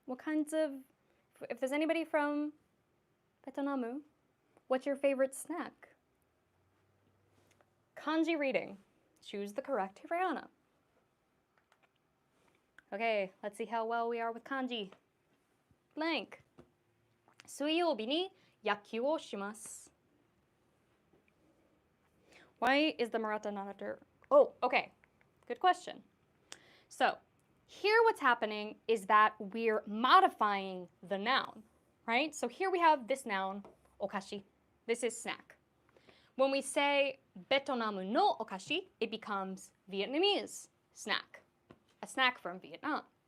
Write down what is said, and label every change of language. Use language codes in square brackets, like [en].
[en] What kinds of, if there's anybody from Vietnam, what's your favorite snack? Kanji reading. Choose the correct hiragana. Okay, let's see how well we are with kanji. Blank. [ja] 水曜日に野球をします. [en] Why is the murata not after? Oh, okay. Good question. So, here what's happening is that we're modifying the noun, right? So here we have this noun, okashi. This is snack. When we say Vietnam no okashi, it becomes Vietnamese snack, a snack from Vietnam.